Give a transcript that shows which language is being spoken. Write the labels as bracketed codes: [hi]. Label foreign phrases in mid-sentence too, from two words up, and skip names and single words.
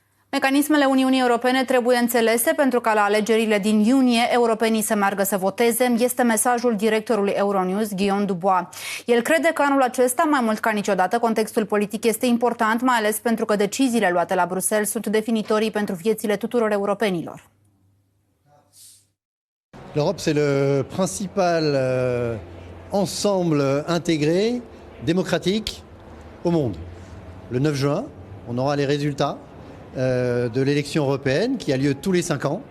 [ro] Mecanismele Uniunii Europene trebuie înțelese pentru ca la alegerile din iunie europenii să meargă să voteze, este mesajul directorului Euronews, Guillaume Dubois. El crede că anul acesta, mai mult ca niciodată, contextul politic este important, mai ales pentru că deciziile luate la Bruxelles sunt definitorii pentru viețile tuturor europenilor. [fr] L'Europe, c'est le principal ensemble intégré, démocratique au monde. Le 9 juin, on aura les résultats de l'élection européenne qui a lieu tous les 5 ans.